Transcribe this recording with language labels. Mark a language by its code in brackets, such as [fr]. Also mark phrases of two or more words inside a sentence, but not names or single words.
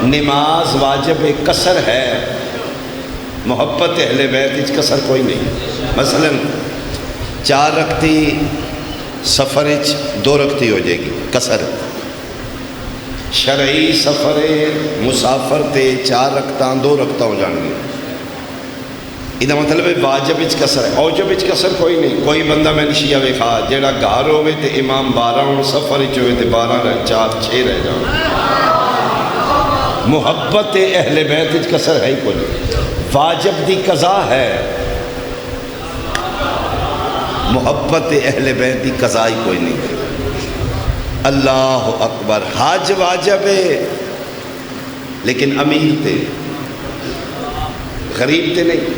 [pa] نماز واجب قصر ہے، محبت اہل بیت اچ قصر کوئی نہیں۔ مثلا 4 رکعتی سفر اچ 2 رکعتی ہو جائے گی، قصر۔ شرعی سفر مسافر تے 4 رکعتاں 2 رکعتاں ہو جان گی۔ یہ مطلب ہے واجب اچ قصر ہے، اوجب اچ قصر کوئی نہیں۔ کوئی بندہ میں شیعہ ویکھا جیڑا گھر ہوئے تے امام 12 ہون، سفر اچ ہوئے تے 12 رہ 4 6 رہ جان۔ محبت اہل بیت اچ قصر ہے ہی کوئی نہیں۔ واجب دی قضا ہے، محبت اہل بیت دی قضا ہی کوئی نہیں۔ [ar] اللہ اکبر۔ [pa] حج واجب ہے لیکن امیر تے، غریب تے نہیں۔